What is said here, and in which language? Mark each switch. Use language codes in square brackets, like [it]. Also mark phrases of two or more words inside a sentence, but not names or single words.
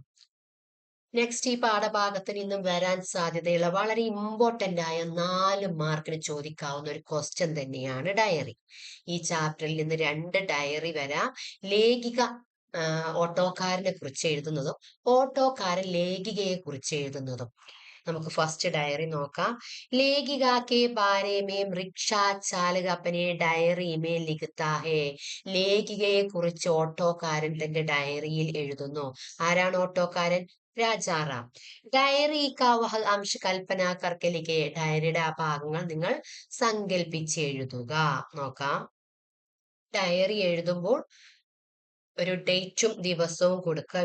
[ml] നെക്സ്റ്റ് ഈ പാഠഭാഗത്ത് നിന്നും വരാൻ സാധ്യതയുള്ള വളരെ ഇമ്പോർട്ടന്റ് ആയ 4 മാർക്കിന് ചോദിക്കാവുന്ന ഒരു ക്വസ്റ്റ്യൻ തന്നെയാണ് ഡയറി. ഈ ചാപ്റ്ററിൽ നിന്ന് 2 ഡയറി വരാം. ലേഖിക ഓട്ടോക്കാരനെ കുറിച്ച് എഴുതുന്നതും ഓട്ടോക്കാരൻ ലേഖികയെ കുറിച്ച് എഴുതുന്നതും. നമുക്ക് ഫസ്റ്റ് ഡയറി നോക്കാം. [hi] लेखिका के बारे में रिक्शा चालक अपने डायरी में लिखता है. [ml] ലേഖികയെ കുറിച്ച് ഓട്ടോക്കാരൻ തന്റെ ഡയറിയിൽ എഴുതുന്നു. ആരാണ് ഓട്ടോക്കാരൻ? [hi] രാജാറാം. डायरी का वह अंश कल्पना करके लिखे. [ml] ഡയറിയുടെ ആ ഭാഗങ്ങൾ നിങ്ങൾ സങ്കല്പിച്ച് എഴുതുക. നോക്കാം. ഡയറി എഴുതുമ്പോൾ ഒരു ഡേറ്റും ദിവസവും കൊടുക്കുക.